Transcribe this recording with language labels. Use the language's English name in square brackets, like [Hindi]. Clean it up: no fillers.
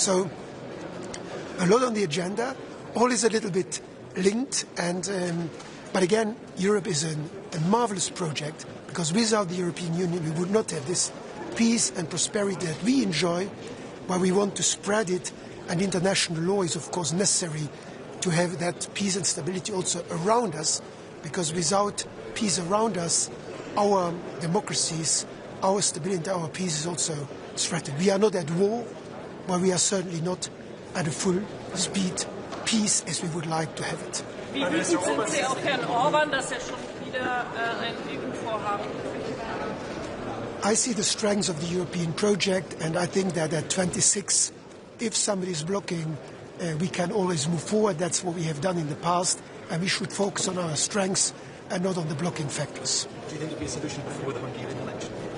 [English] So a lot on the agenda, all is a little bit linked, and but again, Europe is a marvelous project, because without the European Union we would not have this peace and prosperity that we enjoy, but we want to spread it, and international law is of course necessary to have that peace and stability also around us, because without peace around us, our democracies, our stability, our peace is also threatened. We are not at war, but we are certainly not at a full speed peace as we would like to have it. [German] Wie wütend sind Sie auf Herrn Orban, dass schon wieder ein EU-Vorhaben? [English] I see the strengths of the European project, and I think that at 26, if somebody is blocking, we can always move forward. That's what we have done in the past, and we should focus on our strengths and not on the blocking factors. Do you think there will be a solution before the Hungarian election?